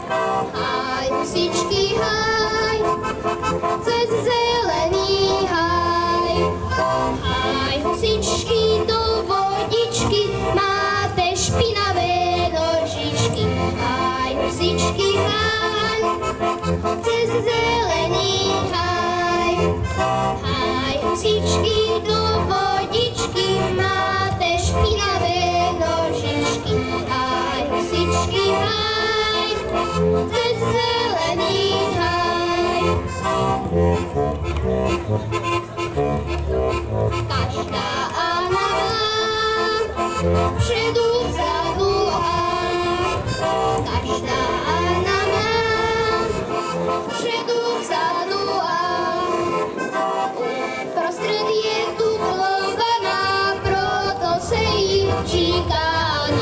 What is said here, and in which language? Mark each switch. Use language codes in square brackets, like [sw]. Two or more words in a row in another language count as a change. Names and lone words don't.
[sk] Haj, husičky, haj, cez zelený háj. Háj, husičky, do vodičky, máte špinavé nožičky. Háj, husičky, háj, cez zelený háj. Háj, husičky, do vodičky, máte špinavé nožičky. Háj, husičky, háj, cez zelený háj. [cs] Každá Anna má vpředu, vzadu a každá Anna má vpředu, vzadu a uprostřed je dublovaná, proto se jí říká Anna.